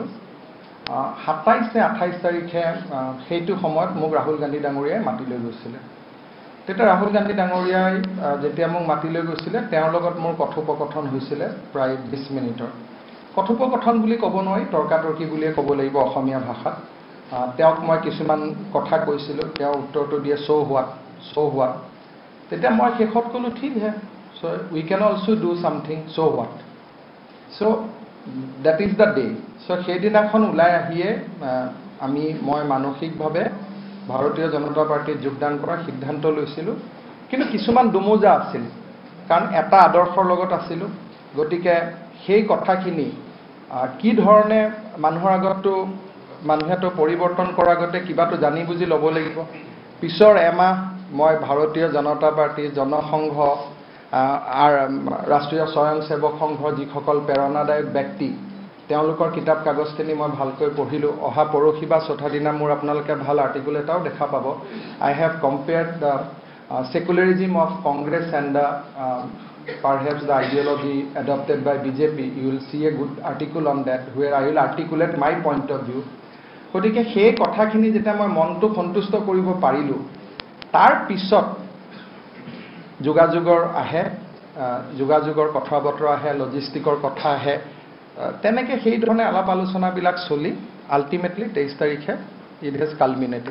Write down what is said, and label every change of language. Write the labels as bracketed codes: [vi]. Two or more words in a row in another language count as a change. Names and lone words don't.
[as] 27 নে 28 তাৰিখে সেইটো সময়ত মোক ৰাহুল গান্ধী ডাঙৰীয়াই মাতি লৈ গৈছিলে। তেতিয়া ৰাহুল গান্ধী ডাঙৰীয়াই যেতিয়া মোক মাতি লৈ গৈছিলে, তেওঁৰ লগত মোৰ কথোপকথন হৈছিলে প্ৰায় 20 মিনিটৰ। কথোপকথন বুলি ক'ব নোৱাৰি, তৰ্কাতৰ্কি বুলিয়ে ক'ব লাগিব অসমীয়া ভাষাত। তেওঁক মই কিছুমান কথা কৈছিলোঁ, তেওঁ উত্তৰটো দিয়ে [en] so what। [as] তেতিয়া মই শেষত ক'লোঁ [hi] ठीक है, [en] so we can also do something, so what? So that is the day. [as] So সেইদিনাখন ওলাই আহিয়ে মই মানসিকভাৱে ভাৰতীয় জনতা পাৰ্টিত যোগদান কৰাৰ সিদ্ধান্ত লৈছিলোঁ। কিন্তু কিছুমান দুমোজা আছিল, কাৰণ এটা আদৰ্শৰ লগত আছিলোঁ। গতিকে সেই কথাখিনি কি ধৰণে মানুহৰ আগতো, মানুহেতো পৰিৱৰ্তন কৰাৰ আগতে কিবাটো জানি বুজি ল'ব লাগিব। পিছৰ এমাহ মই ভাৰতীয় জনতা পাৰ্টি, জনসংঘ, ৰাষ্ট্ৰীয় স্বয়ংসেৱক সংঘৰ যিসকল প্ৰেৰণাদায়ক ব্যক্তি, তেওঁলোকৰ কিতাপ কাগজখিনি মই ভালকৈ পঢ়িলোঁ। অহা পৰহি বা চতুৰ্থা দিনা মোৰ আপোনালোকে ভাল আৰ্টিকুল এটাও দেখা পাব। [en] I have compared the secularism of Congress and perhaps the ideology adopted by BJP. You will see a good article on that where I will articulate my point of view. [as] গতিকে সেই কথাখিনি যেতিয়া মই মনটো সন্তুষ্ট কৰিব পাৰিলোঁ, তাৰ পিছত যোগাযোগৰ কথা বতৰা আহে, লজিষ্টিকৰ কথা আহে। তেনেকৈ সেই ধৰণে আলাপ আলোচনাবিলাক চলি আল্টিমেটলি 23 তাৰিখে [en] it has culminated.